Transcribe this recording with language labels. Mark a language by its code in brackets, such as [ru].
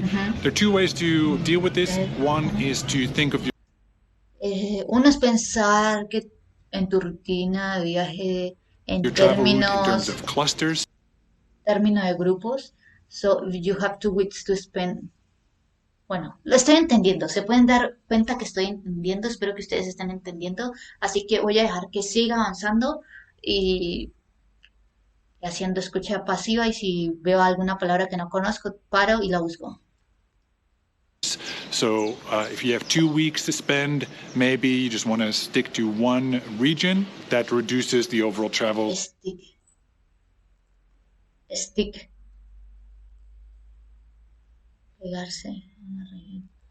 [en] There are two ways to deal with this. One is to think of your [es] Uno es pensar que en tu rutina de viaje en [en] travel route in [es] términos [en] terms of clusters. [es] término de grupos. [en] So you have two weeks to spend. [es] Bueno, lo estoy entendiendo. Se pueden dar cuenta que estoy entendiendo. Espero que ustedes estén entendiendo. Así que voy a dejar que siga avanzando y haciendo escucha pasiva. Y si veo alguna palabra que no conozco, paro y la busco. [en] So if you have 2 weeks to spend, maybe you just want to stick to one region. That reduces the overall travel. Stick. [es] Pegarse en la región.